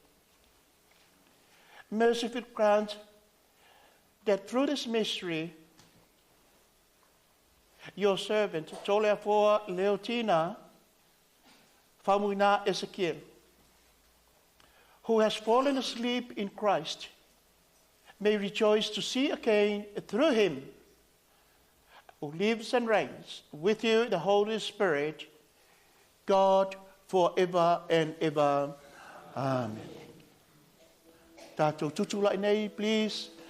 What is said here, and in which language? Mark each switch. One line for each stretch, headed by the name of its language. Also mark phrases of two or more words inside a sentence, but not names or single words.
English: Mercifully grant that through this mystery, your servant, Toleafoa Leotina, Famuina Ezekiel, who has fallen asleep in Christ, may rejoice to see again through him, who lives and reigns with you, the Holy Spirit, God, forever and ever. Amen.
Samoan: Tātou tutulai nei, please.